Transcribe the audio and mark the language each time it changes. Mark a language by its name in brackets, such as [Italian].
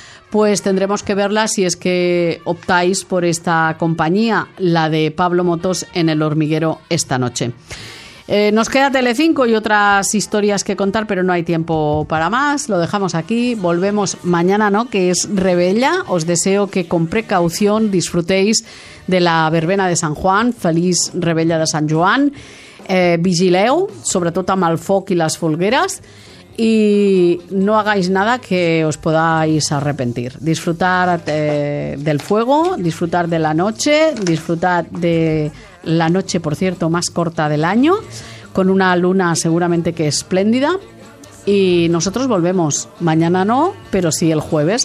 [Spanish] Pues tendremos que verla si es que optáis por esta compañía, la de Pablo Motos en El Hormiguero esta noche. Nos queda Telecinco y otras historias que contar, pero no hay tiempo para más. Lo dejamos aquí. Volvemos mañana, ¿no?, que es Rebella. Os deseo que con precaución disfrutéis de la verbena de San Juan. Feliz Rebella de Sant Joan. [Catalan] Vigileu, sobretot amb el foc i les folgueres. [Spanish] Y no hagáis nada que os podáis arrepentir. Disfrutar del fuego, disfrutar de la noche, disfrutar de la noche, por cierto, más corta del año, con una luna seguramente que espléndida. Y nosotros volvemos. Mañana no, pero sí el jueves.